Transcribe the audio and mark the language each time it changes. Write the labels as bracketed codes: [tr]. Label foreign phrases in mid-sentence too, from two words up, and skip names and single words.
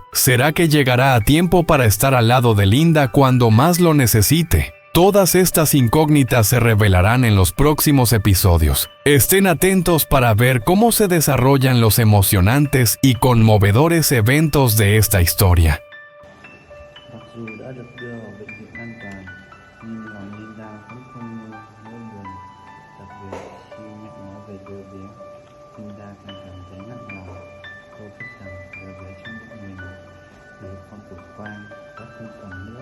[es] ¿Será que llegará a tiempo para estar al lado de Linda cuando más lo necesite? Todas estas incógnitas se revelarán en los próximos episodios. Estén atentos para ver cómo se desarrollan los emocionantes y conmovedores eventos de esta historia. [vi] Mặc dù đã được đưa vào bệnh viện an toàn, nhưng lòng Linda vẫn không ngơi nỗi buồn. Đặc biệt khi nhắc nó về đứa bé, Linda càng cảm thấy nặng lòng. Cô biết rằng đứa bé trong bụng mình, đứa con của Quang đã không còn nữa.